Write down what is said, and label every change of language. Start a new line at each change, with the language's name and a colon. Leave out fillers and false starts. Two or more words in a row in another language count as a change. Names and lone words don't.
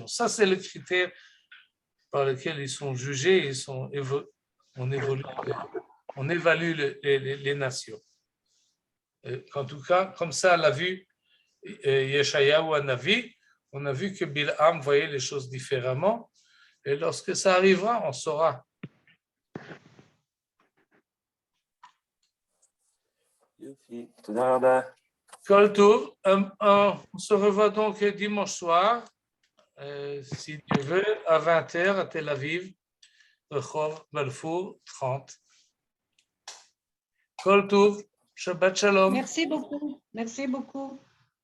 French: Ça, c'est le critère par lequel ils sont jugés, on évalue les nations. En tout cas, comme ça, à la vue,
Hebrew: ישעיהו הנביא,
French: on a vu que Bilham voyait les choses différemment. Et lorsque ça arrivera, on saura.
Hebrew: תודה רבה. כל טוב,
French: on se revoit donc dimanche soir, si Dieu veut, à 20h à Tel Aviv, Rehov Balfour 30.
Hebrew: כל טוב, שבת שלום.
French: Merci beaucoup. Merci beaucoup.